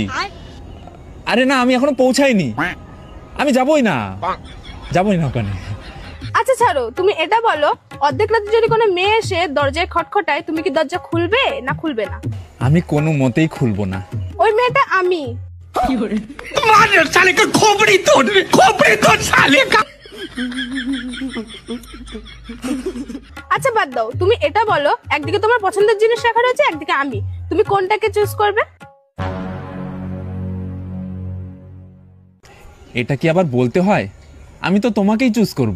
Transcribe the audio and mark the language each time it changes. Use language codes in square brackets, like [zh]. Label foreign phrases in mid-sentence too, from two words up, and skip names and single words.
[bn] আরে না, আমি এখনো পৌঁছাইনি। আমি যাবই না ওখানে। আচ্ছা ছাড়ো, তুমি এটা বলো, অর্ধেক রাতে যদি কোনো মেয়ে এসে দরজায় খটখটায়, তুমি কি দরজা খুলবে না খুলবে না? আমি কোনো মতেই খুলবো না। ওই মেয়েটা আমি। [hi] मार साले का खोपड़ी तोड़ साले का। [bn] আচ্ছা বাদ দাও, তুমি এটা বলো, একদিকে তোমার পছন্দের জিনিস রাখা রয়েছে, একদিকে আমি, তুমি কোনটাকে চুজ করবে? এটা কি আবার বলতে হয়? আমি তো তোমাকেই চুজ করব।